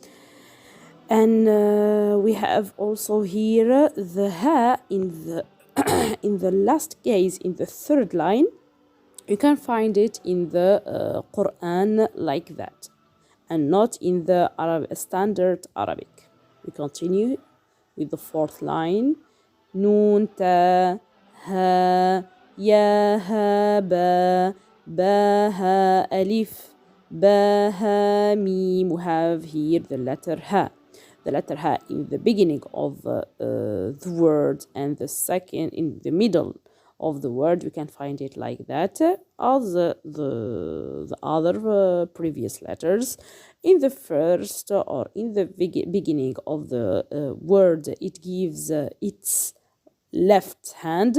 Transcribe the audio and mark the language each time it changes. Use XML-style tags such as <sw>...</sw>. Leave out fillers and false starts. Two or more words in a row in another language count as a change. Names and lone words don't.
<en>And we have also here the ha in the in the last case, in the third line. You can find it in the Quran like that, and not in the standard Arabic. We continue with the fourth line. Noon, ta, ha, ya, ha, ba, ba, ha, alif, ba, ha, mim. We have here the letter ha. The letter ha in the beginning of the word, and the second in the middle of the word. We can find it like that, as the other previous letters. In the first or in the beginning of the word, it gives its left hand.</en>